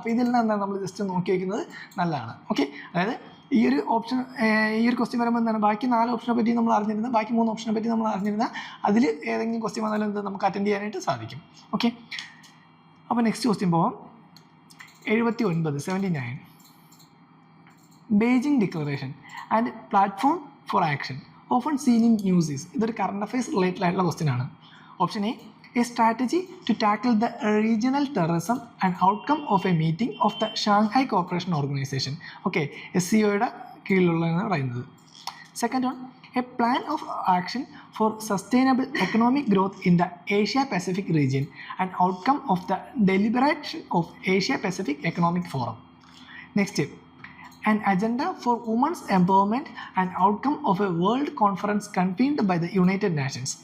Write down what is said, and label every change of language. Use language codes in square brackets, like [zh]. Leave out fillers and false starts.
[ml] അപ്പോൾ ഇതെല്ലാം എന്താണ് നമ്മൾ ജസ്റ്റ് നോക്കി വയ്ക്കുന്നത് നല്ലതാണ്. ഓക്കെ, അതായത് ഈ ഒരു ഓപ്ഷൻ, ഈ ഒരു ക്വസ്റ്റ്യൻ വരുമ്പോൾ എന്താണ് ബാക്കി 4 ഓപ്ഷനെ പറ്റി നമ്മൾ അറിഞ്ഞിരുന്ന, ബാക്കി 3 ഓപ്ഷനെ പറ്റി നമ്മൾ അറിഞ്ഞിരുന്ന, അതിൽ ഏതെങ്കിലും ക്വസ്റ്റ്യൻ വന്നാലും എന്ത് നമുക്ക് അറ്റൻഡ് ചെയ്യാനായിട്ട് സാധിക്കും. ഓക്കെ, അപ്പോൾ നെക്സ്റ്റ് ക്വസ്റ്റ്യൻ പോവാം. [en] 79 Beijing declaration and platform for action often seen in news. [ml] ഇതൊരു കറണ്ട് അഫയേഴ്സ് റിലേറ്റഡ് ആയിട്ടുള്ള ക്വസ്റ്റ്യൻ ആണ്. [en] Option A strategy to tackle the regional terrorism and outcome of a meeting of the Shanghai Cooperation Organization. [ml] Okay, SCOയുടെ കീഴിലുള്ളതാണ് പറയുന്നത്. [en] Second one, a plan of action for sustainable economic growth in the Asia Pacific region and outcome of the deliberation of Asia Pacific economic forum. Next, an agenda for women's empowerment and outcome of a world conference convened by the United Nations.